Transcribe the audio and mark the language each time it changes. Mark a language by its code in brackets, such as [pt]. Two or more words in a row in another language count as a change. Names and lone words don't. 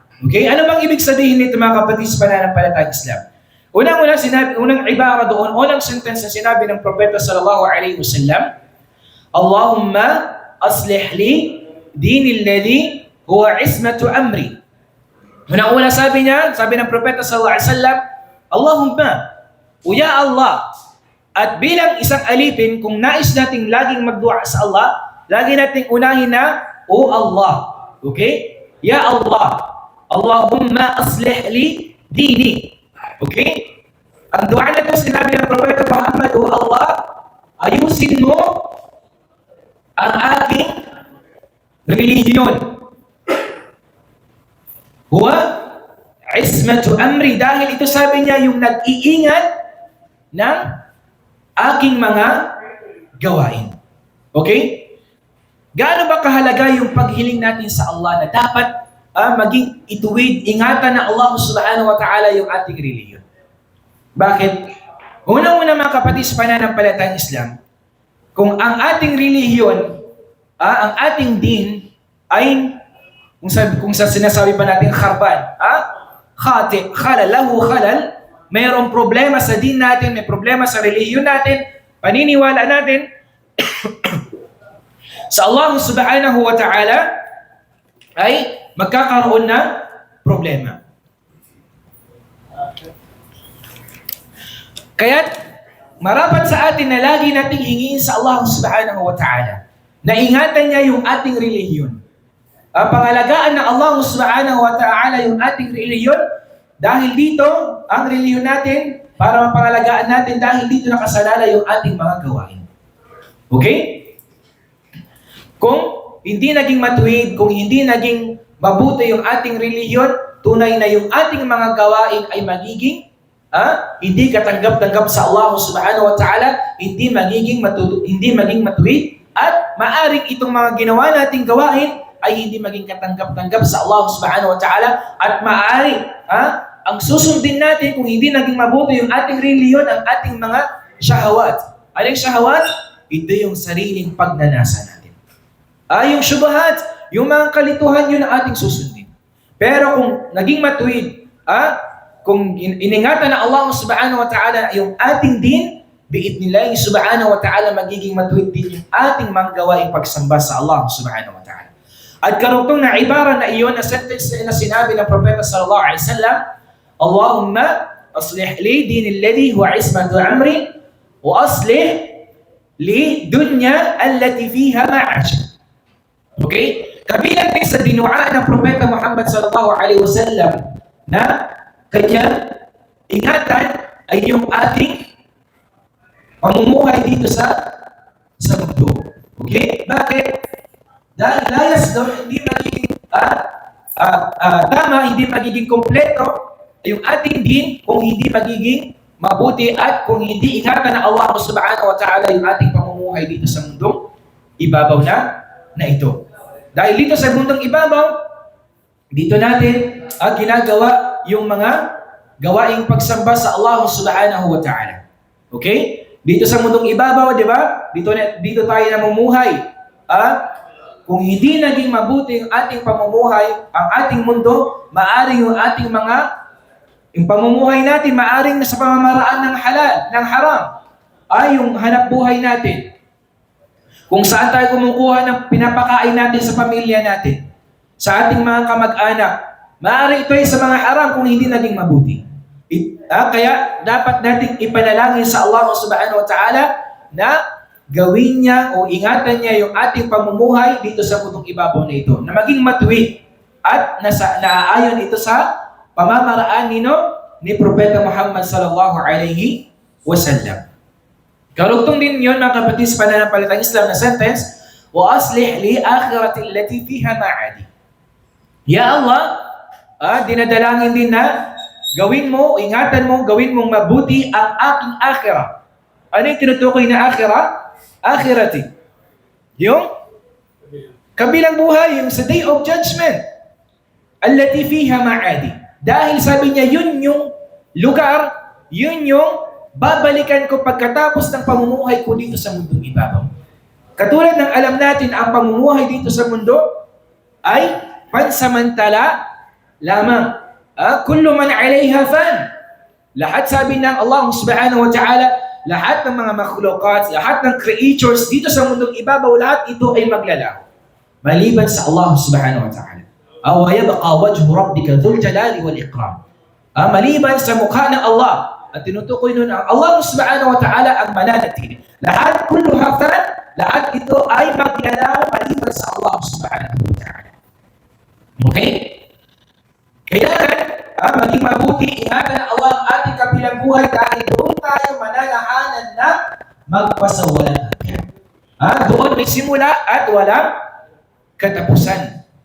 [tl] Okay? Ano bang ibig sabihin nito, mga kapatid sa pananampalatayang Islam? Unang ibara doon, unang sentence na sinabi ng Propeta [ar] صلى الله عليه وسلم, اللهم أصلح لي ديني الذي هو عصمة أمري. [tl] Unang-una sabi ng Propeta [ar] صلى الله عليه وسلم, [tl] Allahumma, o [ar] يا الله, [tl] at bilang isang alipin, kung nais nating laging magdua sa Allah, lagi nating unahin na, O Allah. Okay? [ar] يا الله، اللهم أصلح لي ديني. [tl] Okay? Ang dua na ito sinabi ng Propeta Muhammad, O Allah, ayusin mo ang aking relihiyon. [ar] هو عصمة أمري, [tl] dahil ito sabi niya yung nag-iingat ng aking mga gawain. Okay? Gaano ba kahalaga yung paghiling natin sa Allah na dapat maging ituwid, ingatan na Allah [ar] سبحانه وتعالى [tl] yung ating relihiyon? Bakit? Unang-una, mga kapatid sa pananampalatayang Islam, kung ang ating relihiyon, ang ating din ay kung sa sinasabi pa natin kharban, khalal, mayroong problema sa din natin, may problema sa relihiyon natin, paniniwala natin sa Allah [ar] سبحانه وتعالى, [tl] ay magkakaroon ng problema. Kaya marapat sa atin na lagi nating hingin sa Allah [ar] سبحانه وتعالى [tl] na ingatan niya yung ating relihiyon. Pangalagaan ng Allah [ar] سبحانه وتعالى [tl] yung ating relihiyon, dahil dito, ang relihiyon natin, para mapangalagaan natin, dahil dito nakasalala yung ating mga gawain. Okay? Kung hindi naging matuwid, kung hindi naging mabuti yung ating relihiyon, tunay na yung ating mga gawain ay magiging hindi katanggap-tanggap sa Allah [ar] سبحانه وتعالى, [tl] hindi maging matuwid, at maaring itong mga ginawa nating gawain ay hindi maging katanggap-tanggap sa Allah [ar] سبحانه وتعالى, [tl] at maaari ang susundin natin kung hindi naging mabuti yung ating relihiyon, ang ating mga syahawat. Anong syahawat? Ito yung sariling pagnanasa natin. Yung syubahat, yung mga kalituhan, yun ang ating susundin. Pero kung naging matuwid, kung iningatan na Allah [ar] سبحانه وتعالى [tl] yung ating din, [ar] بإذن الله سبحانه وتعالى [tl] magiging matuwid din yung ating mga gawaing pagsamba sa Allah [ar] سبحانه وتعالى. [tl] At karugtong na ibara na iyon, na sentence na sinabi ng Propeta [ar] صلى الله عليه وسلم, اللهم أصلح لي ديني الذي هو عصمة أمري وأصلح لي دنياي التي فيها معاشي. [tl] Okay? Kabilang din sa dinua ng Propeta Muhammad [ar] صلى الله عليه وسلم [tl] na kanya ingatan ay yung ating pamumuhay dito sa mundo. Okay? Bakit? Dahil layas doon, hindi magiging tama, hindi magiging kompleto yung ating din kung hindi magiging mabuti at kung hindi ingatan na Allah [ar] سبحانه وتعالى [tl] yung ating pamumuhay dito sa mundong ibabaw na ito. Dahil dito sa mundong ibabaw, dito natin ginagawa yung mga gawaing pagsamba sa Allah [ar] سبحانه وتعالى. [tl] Okay? Dito sa mundong ibabaw, di ba? Dito tayo namumuhay. Kung hindi naging mabuti ang ating pamumuhay, ang ating mundo, maaring yung pamumuhay natin, maaring nasa pamamaraan ng halal, ng haram, yung hanap buhay natin. Kung saan tayo kumukuha ng pinapakain natin sa pamilya natin, sa ating mga kamag-anak, maaari ito ay sa mga haram kung hindi naging mabuti. Kaya dapat nating ipanalangin sa Allah [ar] سبحانه وتعالى [tl] na gawin niya o ingatan niya yung ating pamumuhay dito sa mundong ibabaw na ito, na maging matuwid at naaayon ito sa pamamaraan ni Propeta Muhammad [ar] صلى الله عليه وسلم. [tl] Karugtong din yun, mga kapatid sa pananampalatayang Islam na sentence, [ar] وأصلح لي آخرتي التي فيها معادي. يا الله, [tl] dinadalangin din na gawin mo, ingatan mo, gawin mong mabuti ang aking akhirah. Ano yung tinutukoy na akhirah? Akhirati. Yung kabilang buhay, yung sa [en] day of judgment. [ar] التي فيها معادي. [tl] Dahil sabi niya, yun yung lugar, yun yung babalikan ko pagkatapos ng pamumuhay ko dito sa mundong ibabaw. Katulad ng alam natin, ang pamumuhay dito sa mundo ay pansamantala lamang. [ar] كل من عليها فان. [tl] Lahat sabi ng Allah [ar] سبحانه وتعالى, [tl] lahat ng mga makhlukat, lahat ng creatures dito sa mundong ibabaw, lahat ito ay maglalaho. Maliban sa Allah [ar] سبحانه وتعالى. ويبقى وجه ربك ذو الجلال والإكرام. [tl] Maliban sa mukha ng Allah. At tinutukoy nun ang Allah [ar] سبحانه وتعالى [tl] ang mananatili. Lahat, [ar] كل فان, [tl] lahat ito ay maglalaho maliban sa Allah [ar] سبحانه وتعالى. [tl] Okay? Kaya maging mabuti, ingatan ng Allah ang ating kabilang buhay dahil doon tayo manalahanan na magpasawalan natin. Doon may simula at walang katapusan.